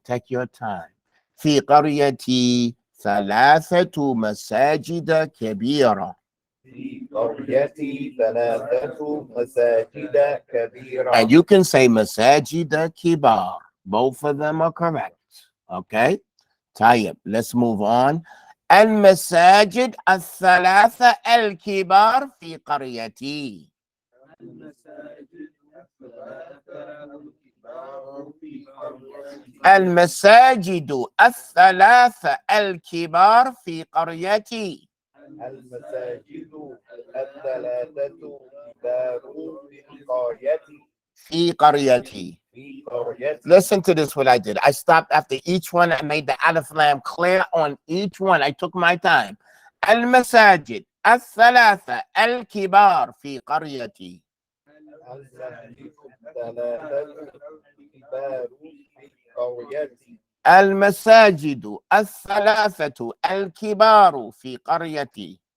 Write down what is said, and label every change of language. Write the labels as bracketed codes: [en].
[en] Take your time. [ar] في قريتي 3 مساجد كبيرة. في قريتي 3 مساجد كبيرة. [en] And you can say [ar] مساجد كبار. [en] Both of them are correct. Okay? طيب, let's move on. [ar] المساجد 3 الكبار في قريتي. المساجد 3 الكبار في قريتي. المساجد 3 كبار في قريتي. في قريتي. في قريتي. [en] Listen to this, what I did. I stopped after each one. I made the alif lam clear on each one. I took my time. [ar] المساجد 3 الكبار في قريتي. المساجد 3 كبار في قريتي. المساجد 3 الكبار في قريتي.